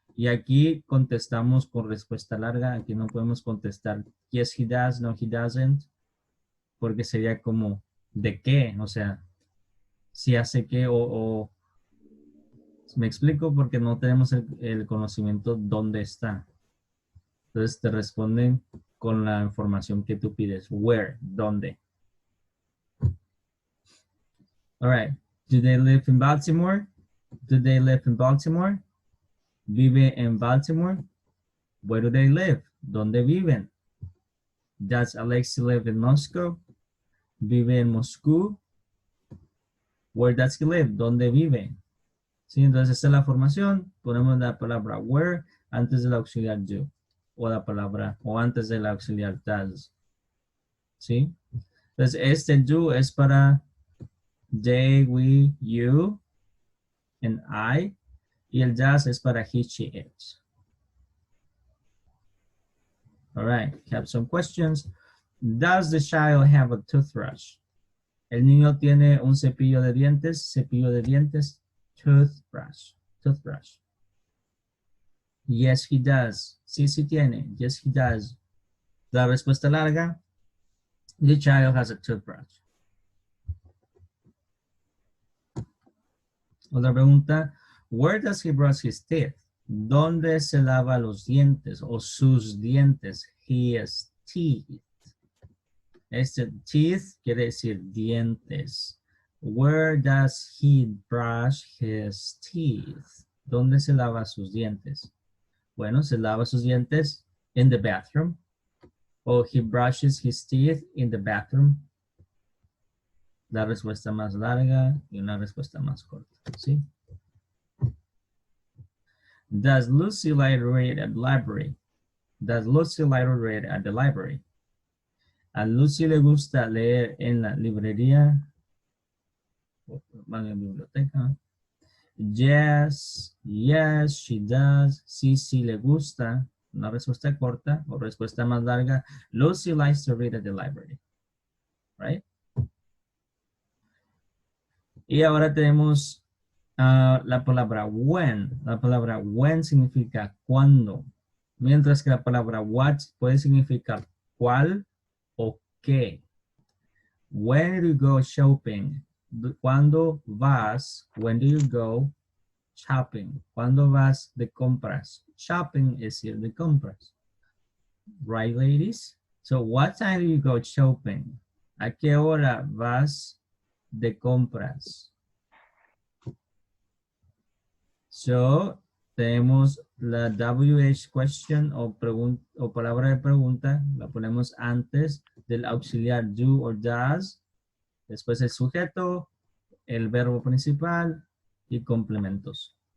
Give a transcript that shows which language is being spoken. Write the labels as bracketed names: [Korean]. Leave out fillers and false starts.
[Spanish] Y aquí contestamos con respuesta larga. Aquí no podemos contestar [English] yes, he does, no, he doesn't, [Spanish] porque sería como, ¿de qué? O sea, si hace qué o me explico porque no tenemos el conocimiento dónde está. Entonces te responden con la información que tú pides. [English] Where, dónde. All right. Do they live in Baltimore? Do they live in Baltimore? [Spanish] Vive en Baltimore. [English] Where do they live? [Spanish] ¿Dónde viven? [English] Does Alexi live in Moscow? [Spanish] Vive en Moscú. [English] Where does he live? [Spanish] ¿Dónde vive? ¿Sí? Entonces esta es la formación. Ponemos la palabra where antes del auxiliar do. O la palabra, o antes del auxiliar does. ¿Sí? Entonces este do es para [English] they, we, you, and I. [Spanish] Y el does es para [English] he, she, it. All right, have some questions. Does the child have a toothbrush? [Spanish] El niño tiene un cepillo de dientes, toothbrush, toothbrush. [English] Yes, he does. [Spanish] Sí, sí tiene. [English] Yes, he does. [Spanish] La respuesta larga, [English] the child has a toothbrush. [Spanish] Otra pregunta, [English] where does he brush his teeth? [Spanish] ¿Dónde se lava los dientes o sus dientes? [English] His teeth. [Spanish] Este teeth quiere decir dientes. [English] Where does he brush his teeth? [Spanish] ¿Dónde se lava sus dientes? Bueno, se lava sus dientes [English] in the bathroom. O he brushes his teeth in the bathroom. [Spanish] La respuesta más larga y una respuesta más corta, ¿sí? [English] Does Lucy like to read at the library? Does Lucy like to read at the library? [Spanish] A Lucy le gusta leer en la librería, o en la biblioteca. [English] Yes, yes, she does. [Spanish] Sí, sí le gusta. Una respuesta corta o respuesta más larga. [English] Lucy likes to read at the library. Right? [Spanish] Y ahora tenemos la palabra when. La palabra when significa cuándo. Mientras que la palabra what puede significar cuál o qué. [English] When do you go shopping? [Spanish] ¿Cuándo vas? [English] When do you go shopping? [Spanish] ¿Cuándo vas de compras? Shopping es ir de compras. [English] Right, ladies? So what time do you go shopping? [Spanish] ¿A qué hora vas de compras? So, tenemos la WH question o palabra de pregunta, la ponemos antes del auxiliar do or does, después el sujeto, el verbo principal y complementos.